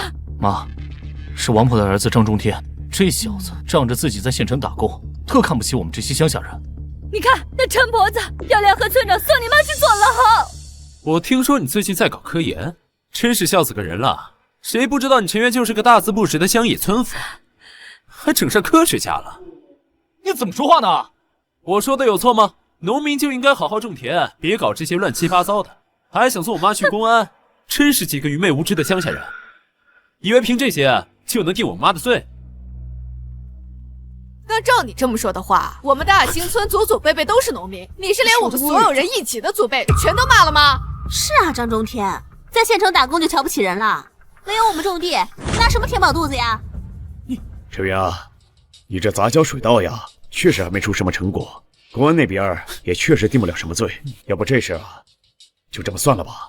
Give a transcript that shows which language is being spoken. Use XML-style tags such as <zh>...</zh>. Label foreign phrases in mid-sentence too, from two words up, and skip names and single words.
<zh>媽，是王婆的兒子張中天，這小子仗着自己在縣城打工，特看不起我們這些鄉下人。你看那陳婆子要聯合村長送你媽去坐牢。我听說你最近在搞科研，真是笑死个人了。谁不知道你陈源就是个大字不识的乡野村夫，还整上科学家了？你怎么说話呢？我說的有錯嗎？農民就應該好好種田，別搞這些亂七八糟的，還想送我媽去公安，真是幾個愚昧無知的鄉下人，以為憑這些就能定我媽的罪。那照你這麼說的話，我們大興村祖祖輩輩都是農民，你是連我們所有人一起的祖輩全都罵了嗎？是啊，張中天，在縣城打工就瞧不起人了，沒有我們種地，拿什麼填飽肚子呀？陳源啊，你這雜交水稻呀，確實還沒出什麼成果，公安那邊也確實定不了什麼罪，要不這事啊，就這麼算了吧。</zh>